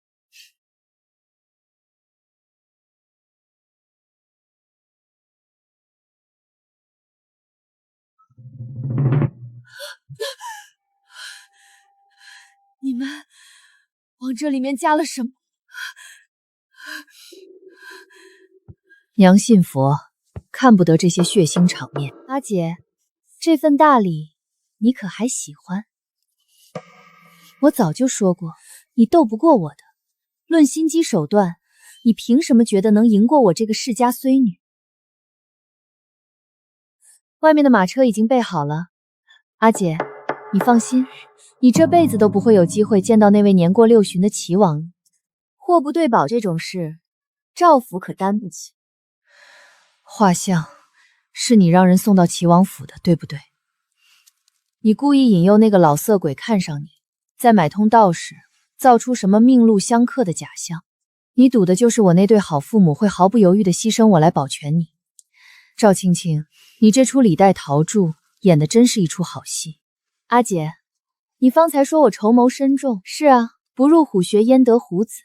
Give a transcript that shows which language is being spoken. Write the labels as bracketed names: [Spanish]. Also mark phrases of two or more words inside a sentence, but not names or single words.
[Chinese] 你们往這裡面加了什麼？娘信佛，看不得這些血腥場面。阿姐，這份大禮你可還喜歡？我早就說過，你鬥不過我的。論心機手段，你憑什麼覺得能贏過我這個世家孫女？外面的馬車已經備好了，阿姐，你放心，你這輩子都不會有機會見到那位年過6旬的齊王。貨不對寶這種事，趙府可擔不起。畫像是你讓人送到齊王府的，對不對？你故意引誘那個老色鬼看上你， 再買通道士，造出什麼命路相克的假象。你賭的就是我那对好父母会毫不猶豫地犧牲我来保全你。趙青青，你这出李代桃柱演的真是一出好戏。阿姐，你方才说我筹谋深重，是啊，不入虎穴焉得虎子。